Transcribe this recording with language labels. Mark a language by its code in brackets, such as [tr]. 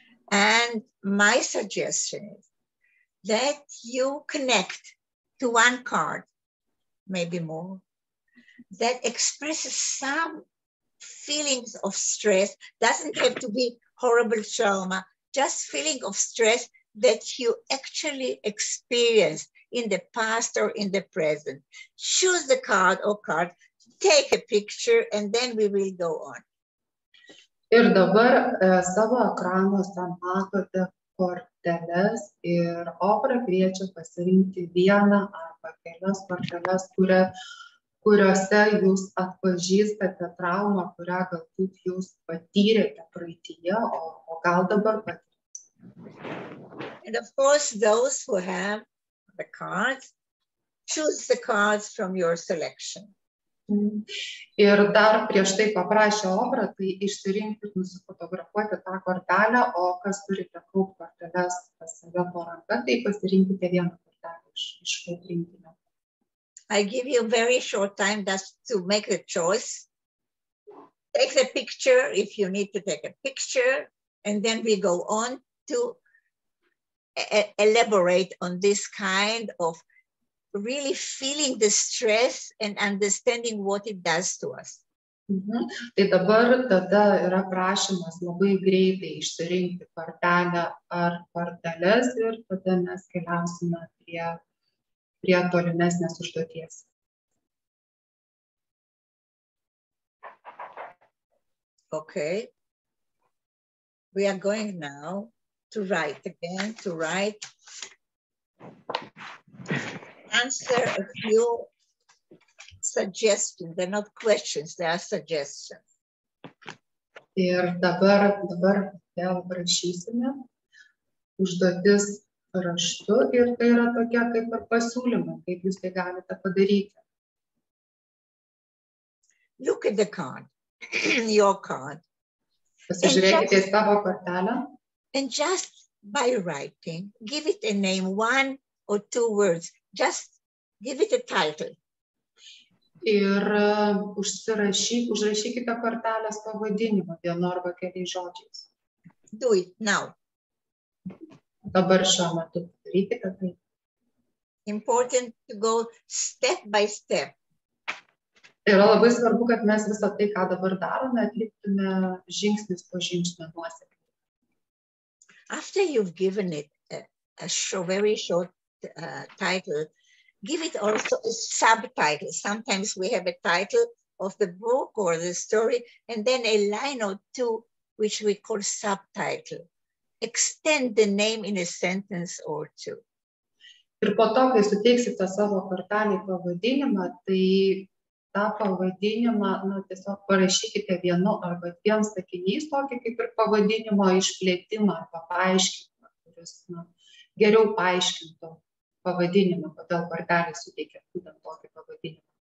[en] And my suggestion is that you connect to one card, maybe more, that expresses some feelings of stress. Doesn't have to be horrible trauma, just feeling of stress that you actually experienced in the past or in the present. Choose the card or card, take a picture, and then we will go on. [lt] Ir dabar savo ekranuose matote korteles ir Ofra kviečia pasirinkti vieną arba kelias korteles, kuriuose jūs atpažįstate traumą, kurią galbūt jūs patyrėte praeityje, o gal dabar patyrėte. [en] And of course, those who have the cards, choose the cards from your selection. [lt] Ir dar prieš tai paprašė Ofra, tai išsirinkti ir nusifotografuoti tą kortelę, o kas turite kaup korteles pas save po ranka, tai pasirinkite vieną kortelę iš kaup rinkinio. [en] I give you very short time just to make the choice. Take the picture if you need to take a picture, and then we go on to elaborate on this kind of really feeling the stress and understanding what it does to us. [lt] Tai dabar tada yra prašymas labai greitai išsirinkti kortelę ar korteles ir tada mes keliausime prie tolimesnės užduoties. [en] Okay. We are going now to write again, answer a few suggestions. They're not questions, they are suggestions. [lt] Ir dabar vėl rašysime užduotis raštu ir tai yra tokia kaip ir pasiūlymai, kaip jūs tai galite padaryti. [en] Look at the card, your card. [lt] Pasižiūrėkite į savo kortelę. [en] And just by writing, give it a name, 1 or 2 words. Just give it a title. [lt] Ir užrašykite kortelės pavadinimą vienu arba keliais žodžiais. [en] Do it now. [lt] Dabar šiuo metu darykite tai. [en] Important to go step by step. [lt] Yra labai svarbu, kad mes visą tai, ką dabar darome, atliktume žingsnis po žingsnio nuosekliai. [en] After you've given it a very short title, give it also a subtitle. Sometimes we have a title of the book or the story, and then a line or two, which we call subtitle. Extend the name in a sentence or two. [lt] Ir po to, kai suteiksite savo kortelį pavadinimą, tai tą pavadinimą tiesiog parašykite vienu arba 2 sakiniais, tokį kaip ir pavadinimo išplėtimą arba paaiškinimą, kuris geriau paaiškintų pavadinimą, kodėl kortelė suteikia būtent tokį pavadinimą.